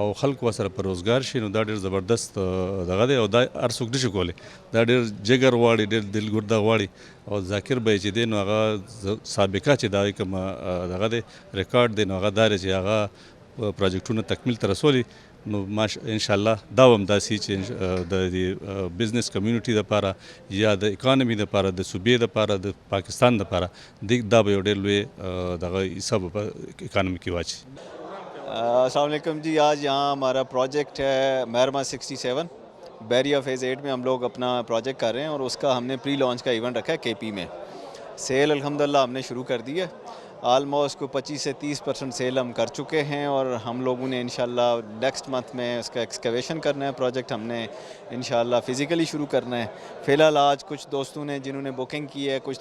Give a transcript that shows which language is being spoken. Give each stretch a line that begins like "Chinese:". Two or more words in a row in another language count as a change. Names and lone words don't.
Pashto: خلک ورسره په روزګار شي نو دا ډېر زبردست دغه دی او دا هر څوک نشي کولی دا ډېر جګر غواړي ډېر دلګرده غواړي او ذاکر بھائی چې دی نو هغه سابقه چې دا کوم دغه دی ریکارډ دی نو هغه دا دی چې هغه پروجیکټونه تکمیل ته رسولي نو انشاءالله دا هم داسې چې د
English: business community
Pashto: دپاره یا د اکانومي دپاره د صوبې دپاره د پاکستان دپاره دا به یو ډېر لوی دغه حصه په اکانومي کې واچي
Urdu: السلام علیکم جی آج یہاں ہمارا پروجیکٹ ہے مہرما 67 بیریا فیز 8 میں ہم لوگ اپنا پروجیکٹ کر رہے ہیں اور اس کا ہم نے پری لانچ کا ایونٹ رکھا ہے کے پی میں سیل الحمدللہ ہم نے شروع کر دی ہے آلموسٹ کو 25 سے 30% سیل ہم کر چکے ہیں اور ہم لوگوں نے انشاءاللہ
English: next month
Urdu: میں اس کا ایکسکیویشن کرنا ہے پروجیکٹ ہم نے انشاءاللہ فزیکلی شروع کرنا ہے فی الحال آج کچھ دوستوں نے جنہوں نے بکنگ کی ہے کچھ